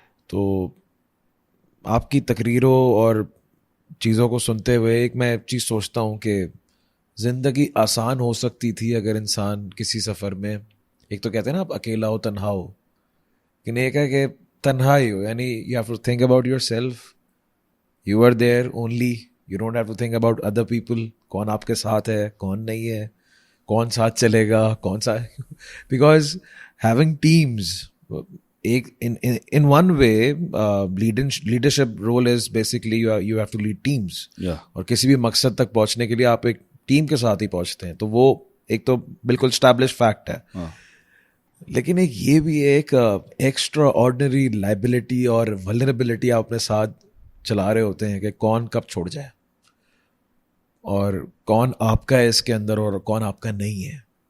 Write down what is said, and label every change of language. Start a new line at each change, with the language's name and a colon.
Hindi: तो आपकी तकरीरों और चीज़ों को सुनते हुए एक मैं चीज़ सोचता हूँ कि ज़िंदगी आसान हो सकती थी अगर इंसान किसी सफ़र में, एक तो कहते हैं ना आप अकेला हो तन्हा हो, लेकिन एक है कि तन्हा ही हो, यानी
English: You have to think about yourself. You are there only. You don't have to think about other people.
Hindi: कौन आपके साथ है, कौन नहीं है, कौन साथ चलेगा, कौन सा
English: because having teams, एक in one way leadership role is basically you have to lead teams. Yeah.
Hindi: और किसी भी मकसद तक पहुंचने के लिए आप एक टीम के साथ ही पहुंचते हैं। तो वो एक तो बिल्कुल established fact है। लेकिन एक ये भी एक एक्स्ट्रा ऑर्डिनरी लाइबिलिटी और वल्नरेबिलिटी आप अपने साथ चला रहे होते हैं कि कौन कब छोड़ जाए और कौन आपका है इसके अंदर और कौन आपका नहीं है।